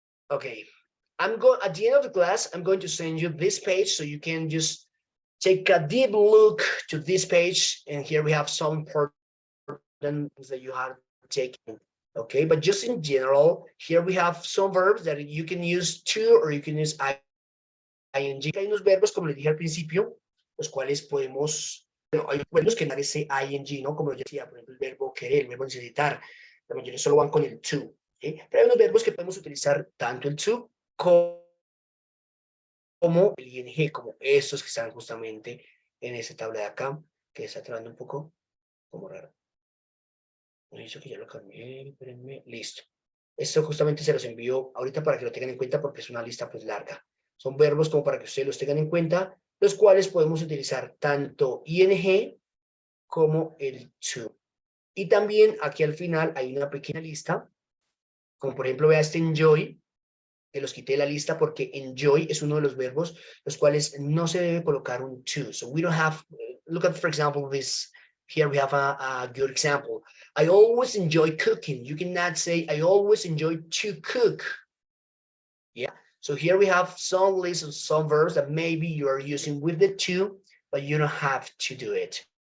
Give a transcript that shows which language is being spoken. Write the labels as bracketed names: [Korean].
[English] Okay, I'm going at the end of the class, I'm going to send you this page so you can just take a deep look to this page. And here we have some important things that you have taken. Okay, but just in general, here we have some verbs that you can use to or you can use ing. [Spanish] Hay unos verbos, como les dije al principio, los cuales podemos, bueno, hay verbos que no ese ing, ¿no? Como yo decía, por ejemplo, el verbo querer, el verbo necesitar, la mayoría solo van con el to. ¿Sí? Pero hay unos verbos que podemos utilizar tanto el to como el ing, como estos que están justamente en esta tabla de acá, que está trabajando un poco como raro. Me dicho que ya lo cambié, espérenme, listo. Esto justamente se los envío ahorita para que lo tengan en cuenta porque es una lista pues larga. Son verbos como para que ustedes los tengan en cuenta, los cuales podemos utilizar tanto ing como el to. Y también aquí al final hay una pequeña lista, como por ejemplo vea este enjoy, que los quité de la lista porque enjoy es uno de los verbos los cuales no se debe colocar un to. [English] So we don't have, look at for example this, here we have a good example. I always enjoy cooking. You cannot say I always enjoy to cook. Yeah. So here we have some lists of some verbs that maybe you are using with the to, but you don't have to do it.